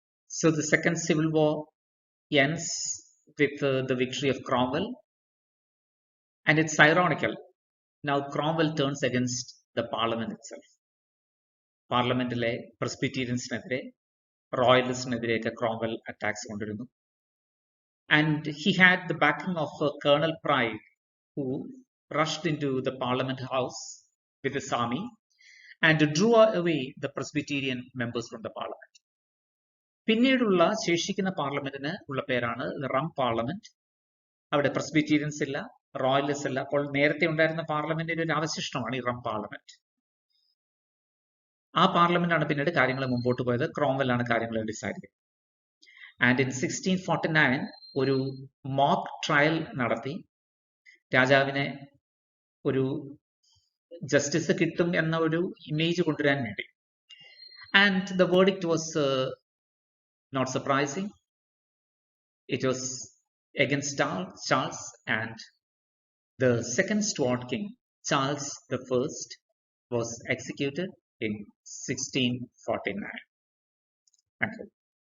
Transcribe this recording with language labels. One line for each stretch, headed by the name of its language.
English: So the Second Civil War ends with the victory of Cromwell, and it's ironical. Now Cromwell turns against the Parliament itself.
Malayalam: പാർലമെന്റിലെ പ്രസ്ബിറ്റീരിയൻസിനെതിരെ റോയലിസ്റ്റിനെതിരെയൊക്കെ Cromwell attacks കൊണ്ടിരുന്നു.
English: And he had the backing of Colonel Pride, who rushed into the Parliament House with his army and drew away the Presbyterian members from the Parliament.
Malayalam: പിന്നീടുള്ള ശേഷിക്കുന്ന പാർലമെന്റിന് ഉള്ള പേരാണ് rum parliament. അവിടെ പ്രസ്ബിറ്റീരിയൻസ് ഇല്ല, royalist ഇല്ല. അപ്പോൾ നേരത്തെ ഉണ്ടായിരുന്ന പാർലമെന്റിന്റെ ഒരു അവശിഷ്ടമാണ് ഈ റം പാർലമെന്റ്. ആ പാർലമെന്റാണ് പിന്നീട് കാര്യങ്ങൾ മുമ്പോട്ട് പോയത്. ക്രോംവെല്ലാണ് കാര്യങ്ങൾ ഡിസൈഡ് ചെയ്തത്.
English: and in
Malayalam: 1649 ഒരു മോക്ക് ട്രയൽ നടത്തി രാജാവിനെ ഒരു ജസ്റ്റിസ് കിട്ടും എന്ന ഒരു ഇമേജ് കൊണ്ടുവരാൻ വേണ്ടി.
English: And the verdict was not surprising. It was against Charles, and the second Stuart king, Charles I, was executed in 1649. Thank you.